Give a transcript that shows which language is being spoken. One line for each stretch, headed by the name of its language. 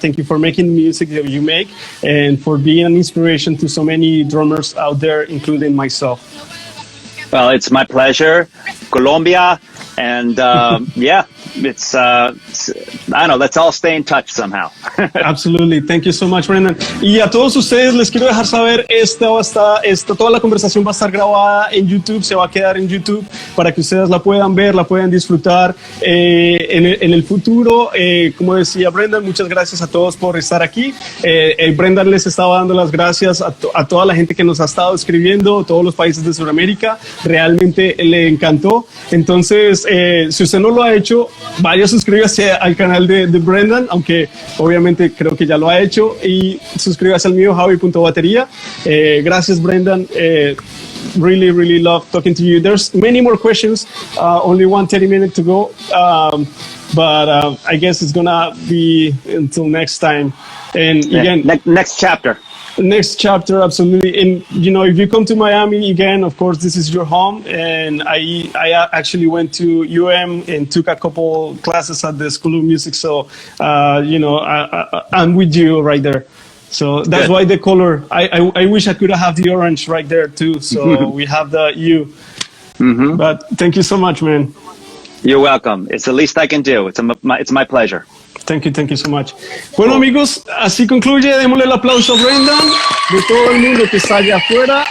English: Thank you for making the music that you make and for being an inspiration to so many drummers out there, including myself. Well, it's my pleasure. Colombia, and it's I don't know, let's all stay in touch somehow. Absolutely. Thank you so much, Brendan.
Spanish: Y a todos ustedes les quiero dejar saber, toda la conversación va a estar grabada en YouTube, se va a quedar en YouTube para que ustedes la puedan ver, la puedan disfrutar en el futuro. Como decía Brendan, muchas gracias a todos por estar aquí. Brendan les estaba dando las gracias a toda la gente que nos ha estado escribiendo, todos los países de Sudamérica. Realmente le encantó. Entonces, si usted no lo ha hecho, vaya a suscríbase al canal de Brendan, aunque obviamente creo que ya lo ha hecho, y suscríbase al mío, Xavi.Bateria. Gracias, Brendan.
English: Really love talking to you. There's many more questions, only 30 minutes to go, but I guess it's gonna be until next time. And again, next chapter. Next chapter, absolutely. And if you come to Miami again, of course, this is your home. And I actually went to and took a couple classes at the School of Music. So I'm with you right there. So that's Good. Why the color. I wish I could have the orange right there too. So we have the U. Mm-hmm. But thank you so much, man. You're welcome. It's the least I can do. It's my pleasure. Thank you so much.
Spanish: Bueno, amigos, así concluye. Démosle el aplauso a Brendan, de todo el mundo que está allá afuera.